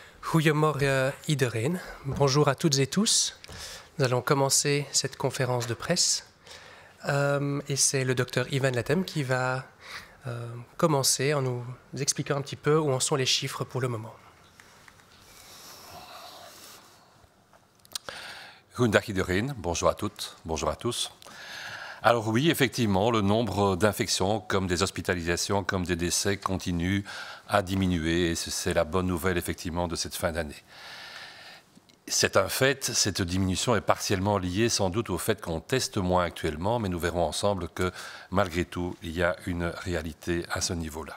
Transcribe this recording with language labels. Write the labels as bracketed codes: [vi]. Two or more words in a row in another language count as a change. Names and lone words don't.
[nl] Goedemorgen iedereen. [fr] Bonjour à toutes et tous. Nous allons commencer cette conférence de presse. Et c'est le docteur Ivan Latem qui va commencer en nous expliquant un petit peu où en sont les chiffres pour le moment. [nl] Goedendag iedereen, [fr] bonjour à toutes, bonjour à tous. Alors oui, effectivement, le nombre d'infections, comme des hospitalisations, comme des décès, continue à diminuer et c'est la bonne nouvelle effectivement de cette fin d'année. C'est un fait, cette diminution est partiellement liée sans doute au fait qu'on teste moins actuellement, mais nous verrons ensemble que malgré tout, il y a une réalité à ce niveau-là.